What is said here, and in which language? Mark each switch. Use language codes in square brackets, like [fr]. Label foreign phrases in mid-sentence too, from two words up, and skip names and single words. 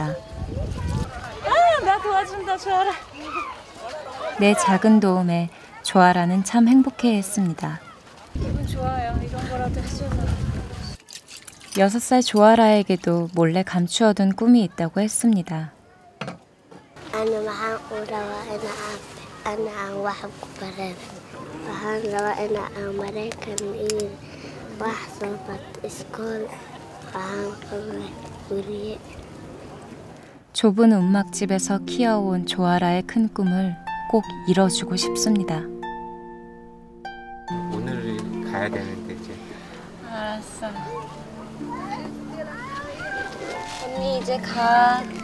[ko] 아, 나 도와준다, 조아라. 내 작은 도움에 조아라는 참 행복해했습니다. 기분 좋아요. 이런 거라도 해줘서. 6살 조아라에게도 몰래 감추어둔 꿈이 있다고 했습니다. [so] أنا waxaan u rabaa ana aan wax ku barano waxaan rabaa in aan Maraykan iyo wax soo barto iskool waxaan qabaa guriye [ko] 좁은 움막집에서 키워온 조아라의 큰 꿈을 꼭 이뤄주고 싶습니다. 오늘 가야 되는데 이제. 알았어. 언니 이제 가.